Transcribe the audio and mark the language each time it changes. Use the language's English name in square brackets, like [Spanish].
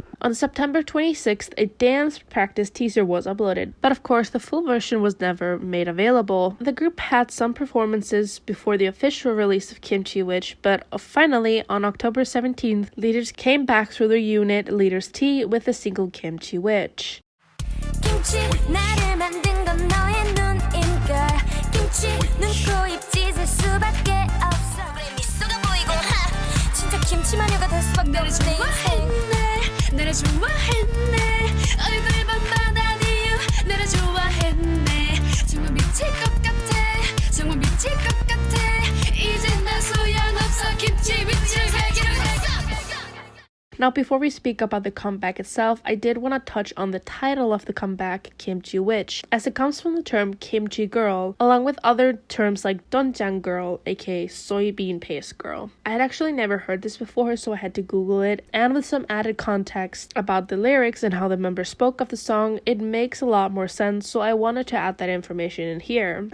[English] On September 26th, a dance practice teaser was uploaded, but of course the full version was never made available. The group had some performances before the official release of Kimchi Witch, but finally, on October 17th, Leaders came back through their unit, Leaders T, with the single Kimchi Witch. [Korean] 김치 나를 만든 건 너의 눈인걸 김치 눈, 코, 입 찢을 수밖에 없어 그래 미소가 보이고 진짜 김치 마녀가 될 수밖에 없네 나를 좋아했네 얼굴만 봐다 이유 나를 좋아했네 정말 미칠 것 같아 정말 미칠 것 같아 이젠 나 소용없어 김치 위치를 살기로 했어. [English] Now, before we speak about the comeback itself, I did want to touch on the title of the comeback, Kimchi Witch, as it comes from the term kimchi girl, along with other terms like doenjang girl, aka soybean paste girl. I had actually never heard this before, so I had to Google it, and with some added context about the lyrics and how the members spoke of the song, it makes a lot more sense, so I wanted to add that information in here.